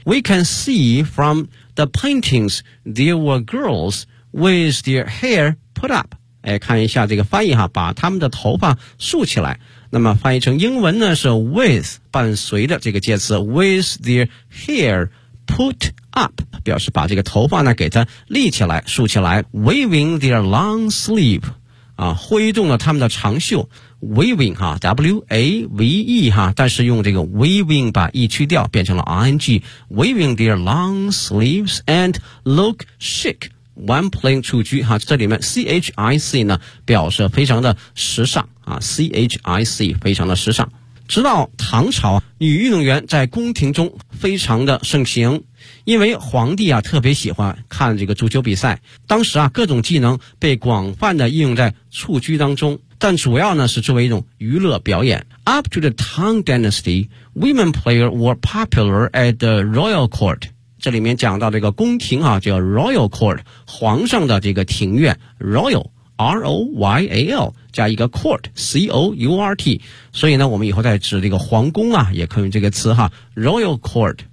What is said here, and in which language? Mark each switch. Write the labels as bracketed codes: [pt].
[en] We can see from the paintings there were girls with their hair put up. [zh] 哎，看一下这个翻译哈，把他们的头发竖起来。那么翻译成英文呢是 with 伴随的这个介词 [en] with their hair put up， [zh] 表示把这个头发呢给它立起来、竖起来 ， [en] waving their long sleeve， [zh] 啊，挥动了他们的长袖。 Waving 哈 ，W-A-V-E 哈，但是用这个 waving 把 e 去掉，变成了 ing。 [en] Waving their long sleeves and look chic when playing [zh] 蹴鞠哈，这里面 chic 呢表示非常的时尚啊 ，chic 非常的时尚。直到唐朝，女运动员在宫廷中非常的盛行，因为皇帝啊特别喜欢看这个足球比赛，当时啊各种技能被广泛的应用在蹴鞠当中。但主要呢是作为一种娱乐表演。 [en] Up to the Tang Dynasty, women players were popular at the royal court. [zh] 这里面讲到这个宫廷啊，叫 royal court， 皇上的这个庭院 ，royal R O Y A L 加一个 court C O U R T。所以呢，我们以后再指这个皇宫啊，也可以用这个词哈 ，royal court。